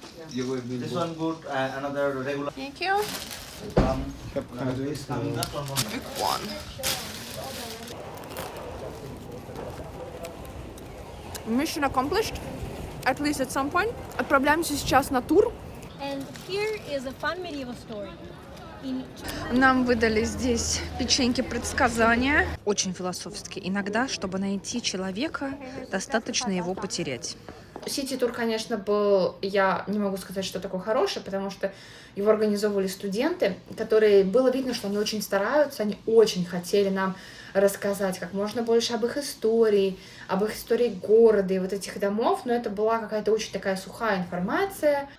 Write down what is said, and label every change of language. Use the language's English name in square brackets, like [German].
[English] This one good, another regular. Thank you. Big one. Mission accomplished. At least at some point. [Russian] Отправляемся сейчас на тур. [English] And here is a fun medieval story. [Russian] Нам выдали здесь печеньки предсказания. Очень философски. Иногда, чтобы найти человека, достаточно его потерять. Сити-тур, конечно, был, я не могу сказать, что такой хороший, потому что его организовывали студенты, которые, было видно, что они очень стараются, они очень хотели нам рассказать как можно больше об их истории города и вот этих домов, но это была какая-то очень такая сухая информация.